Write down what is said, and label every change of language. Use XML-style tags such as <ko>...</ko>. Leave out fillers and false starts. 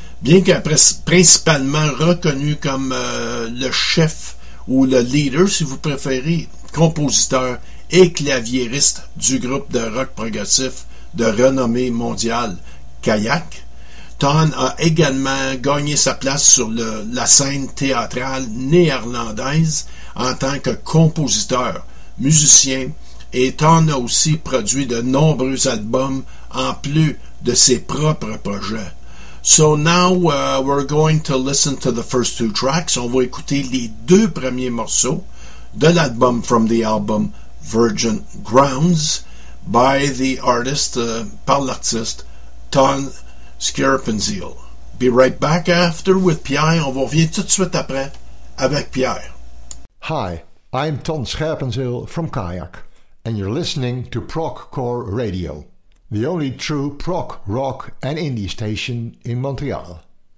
<fr>Bien que principalement reconnu comme le chef ou le leader, si vous préférez, compositeur et claviériste du groupe de rock progressif de renommée mondiale Kayak, Ton a également gagné sa place sur la scène théâtrale néerlandaise en tant que compositeur, musicien, et Ton a aussi produit de nombreux albums en plus de ses propres projets.</fr> <en>So now we're going to listen to the first two tracks.</en> <fr>On va écouter les deux premiers morceaux de l'album</fr> <en>from the album Virgin Grounds by the artist,</en> <fr>par l'artiste Ton Scarpenzeel.</fr> <en>Be right back after with Pierre.</en> <fr>On va revenir tout de suite après avec Pierre.</fr> <en>Hi, I'm Ton Scarpenzeel from Kayak. And you're listening to Progcore Radio, the only true prog, rock, and indie station in Montreal.</en>